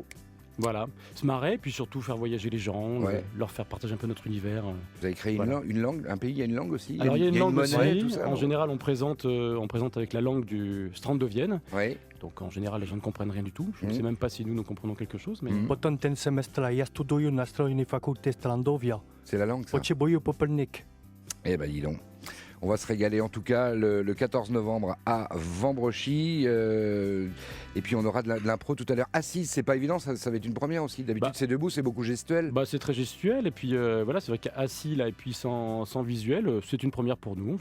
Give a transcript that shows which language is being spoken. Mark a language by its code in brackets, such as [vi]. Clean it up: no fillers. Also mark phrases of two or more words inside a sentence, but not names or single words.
[fr] Voilà, se marrer, puis surtout faire voyager les gens, Ouais. leur faire partager un peu notre univers. Vous avez créé Voilà. une langue, un pays, il y a une langue aussi ? Alors il y a une langue monnaie, aussi. tout ça, En non ? général, on présente avec la langue du Strandovienne. Oui. Donc en général, les gens ne comprennent rien du tout. Je ne Mhm. sais même pas si nous comprenons quelque chose. Mais Mhm. [pl] Potem ten semestra, ja studuję na stronie fakulty Strandovia. [fr] C'est la langue, ça ? [pl] Potrzebuję popelnik. [fr] Eh ben, dis donc. On va se régaler en tout cas le 14 novembre à Vambrochy. Et puis on aura de l'impro tout à l'heure. Assise, c'est pas évident, ça va être une première aussi. D'habitude, Bah. c'est debout, c'est beaucoup gestuel. c'est très gestuel. Et puis voilà, c'est vrai qu'assis là et puis sans visuel, c'est une première pour nous.